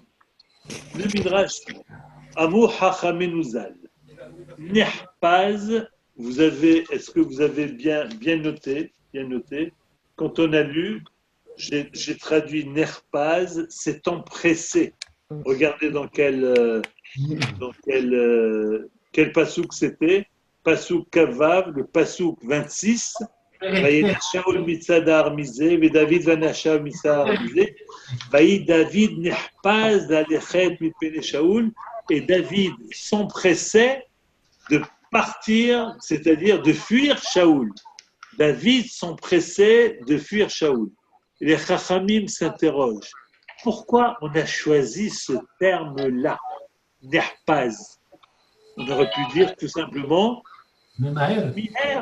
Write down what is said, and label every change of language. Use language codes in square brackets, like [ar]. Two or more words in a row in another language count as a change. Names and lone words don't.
[fr] Le midrash, [he] אמרו חכמינו ז"ל, [fr] Nehpaz, est-ce que vous avez bien noté? Quand on a lu, j'ai traduit Nehpaz, c'est empressé. Regardez dans quel pasouk c'était. Pasouk Kavav, le pasouk 26. [he] שאול מצד ההר מזה, et דוד ואנשיו מצד ההר מזה. דוד נחפז ללכת מפני שאול, [fr] et David s'empressait de partir, c'est-à-dire de fuir Shaul. David s'empressait de fuir Shaul. Les Chachamim s'interrogent. Pourquoi on a choisi ce terme-là, Nehpaz? On aurait pu dire tout simplement Miher.